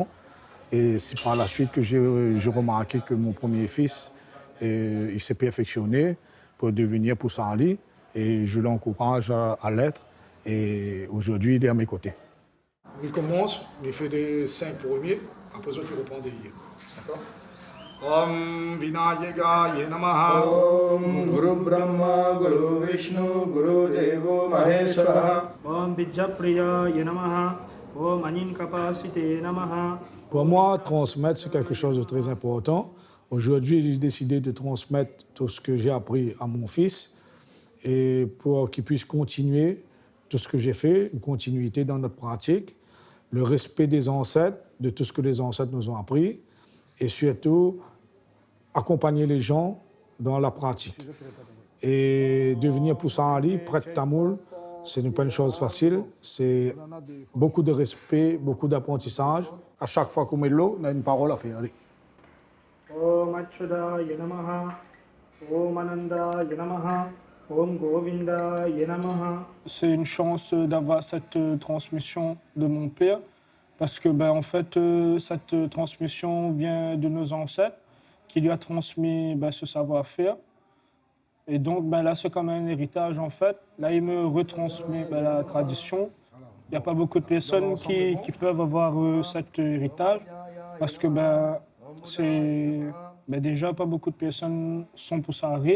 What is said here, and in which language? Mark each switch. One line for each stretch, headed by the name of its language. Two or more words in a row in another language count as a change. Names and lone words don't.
French: Et c'est par la suite que j'ai remarqué que mon premier fils il s'est perfectionné pour devenir Poussarali. Et je l'encourage à l'être. Et aujourd'hui, il est à mes côtés. Il commence, il fait des 5 premiers, après ça tu reprends des yeux. D'accord?
Sanskrit: Om Vinayagaya Namaha. Om Guru Brahma Guru Vishnu Guru Devo Maheshwara. Om Vijapriyaya Namaha. Om Aninkapasite Namaha.
French: Pour moi, transmettre, c'est quelque chose de très important. Aujourd'hui, j'ai décidé de transmettre tout ce que j'ai appris à mon fils et pour qu'il puisse continuer tout ce que j'ai fait, une continuité dans notre pratique, le respect des ancêtres, de tout ce que les ancêtres nous ont appris, et surtout accompagner les gens dans la pratique. Et devenir Poussarali, prêtre tamoul, ce n'est pas une chose facile, c'est beaucoup de respect, beaucoup d'apprentissage. À chaque fois qu'on met de l'eau, on a une parole à faire. Allez.
Sanskrit: Om Achyudaya Namaha. Om Anandaya Namaha. Om Govindaya Namaha.
French: C'est une chance d'avoir cette transmission de mon père, parce que en fait, cette transmission vient de nos ancêtres, qui lui a transmis ce savoir-faire. Et donc là, c'est comme un héritage en fait. Là, il me retransmet la tradition. Il n'y a pas beaucoup de personnes qui peuvent avoir cet héritage, parce que déjà, pas beaucoup de personnes sont Poussarali.